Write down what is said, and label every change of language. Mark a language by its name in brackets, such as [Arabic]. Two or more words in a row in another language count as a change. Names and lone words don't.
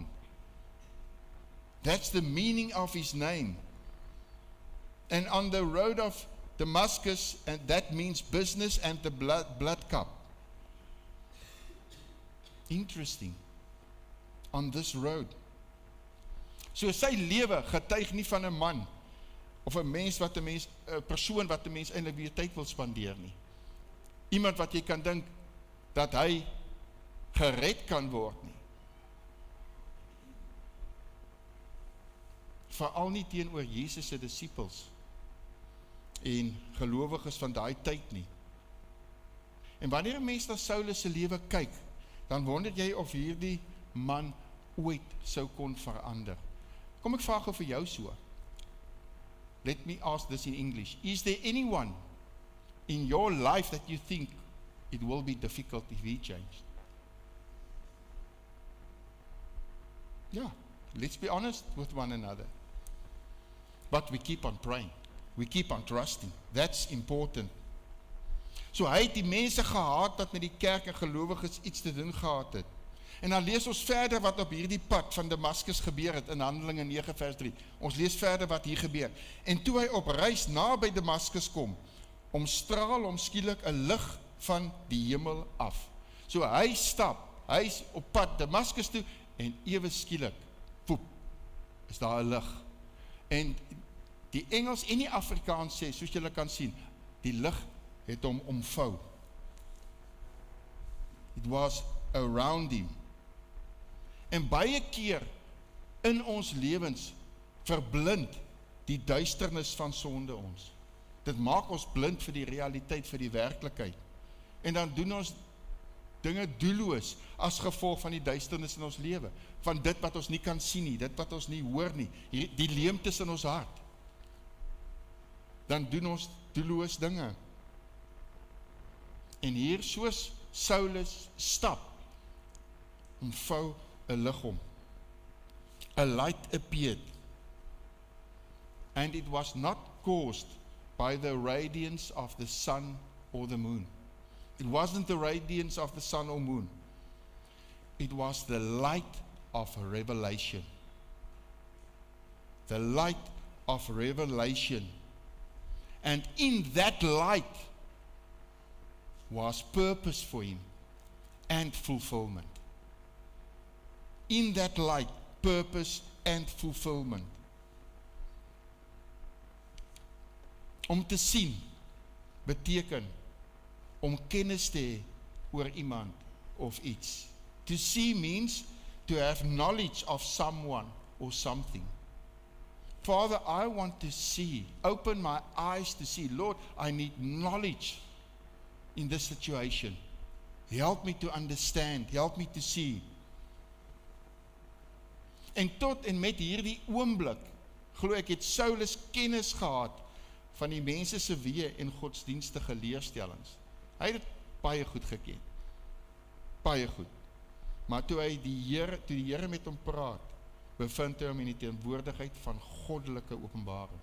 [English] That's the meaning of his name. And on the road of Damascus, and that means business and the blood cup. Interesting. On this road. [Afrikaans] So sy lewe getuig nie van 'n man of 'n mens wat 'n mens 'n persoon wat 'n mens eintlik weer tyd wil spandeer nie. Iemand wat jy kan dink dat hy gered kan word nie. Veral nie teenoor Jesus se disippels en gelowiges van daai tyd nie. En wanneer 'n mens na Saulus se lewe kyk, dan wonder jy of hierdie man ooit sou kon verander. Kom ek vra gou vir jou so. [English] Let me ask this in English. Is there anyone in your life that you think it will be difficult if he changed? Yeah, let's be honest with one another. But we keep on praying. We keep on trusting. That's important. [Afrikaans] So hy het die mense gehaat wat met die kerk en gelowiges iets te doen gehad het. En dan lees ons verder wat op hierdie pad van Damaskus gebeur het in Handelinge 9 vers 3. Ons lees verder wat hier gebeur. En toe hy op reis naby Damaskus kom, omstraal hom skielik 'n lig van die hemel af. So hy hy's op pad Damaskus toe en ewe skielik, poep, is daar 'n lig. En die Engels en die Afrikaans sê, soos julle kan sien, die lig het hom omvou. [English] It was around him. [Afrikaans] En baie keer in ons lewens verblind die duisternis van sonde ons. Dit maak ons blind vir die realiteit, vir die werklikheid. En dan doen ons dinge doelloos as gevolg van die duisternis in ons lewe, van dit wat ons nie kan sien nie, dit wat ons nie hoor nie, die leemtes in ons hart. Dan doen ons doelloos dinge. En hier soos Saulus stap, omvou 'n lig hom. [English] A light appeared, and it was not caused by the radiance of the sun or the moon. It wasn't the radiance of the sun or moon. It was the light of revelation. The light of revelation. And in that light was purpose for him and fulfillment. In that light, purpose and fulfillment. [Afrikaans] Om te sien beteken om kennis te hê oor iemand of iets. [English] To see means to have knowledge of someone or something. Father, I want to see. Open my eyes to see. Lord, I need knowledge in this situation. Help me to understand, help me to see. [Afrikaans] En tot en met hierdie oomblik, glo ek het Saulus kennis gehad van die mense se weë en godsdienstige leerstellings. Hy het dit baie goed geken. Baie goed. Maar toe die Here met hom praat, bevind hy hom in die teenwoordigheid van goddelike openbaring.